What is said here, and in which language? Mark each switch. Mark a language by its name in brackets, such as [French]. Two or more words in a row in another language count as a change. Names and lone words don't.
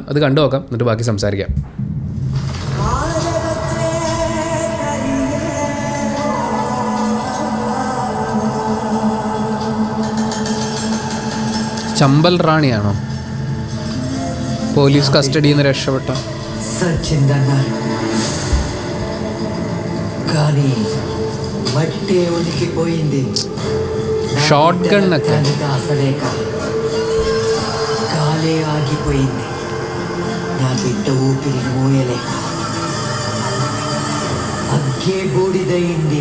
[Malayalam] അത് കണ്ടു നോക്കാം, എന്നിട്ട് ബാക്കി സംസാരിക്കാം. ചമ്പൽ റാണിയാണോ പോലീസ് കസ്റ്റഡിയിൽ നിന്ന് രക്ഷപ്പെട്ട? [English] short gun [Telugu] కాలే ఆగిపోయింది. నా బిడ్డ ఊపిరిని మోయలేక అగ్గే బూడిదయింది.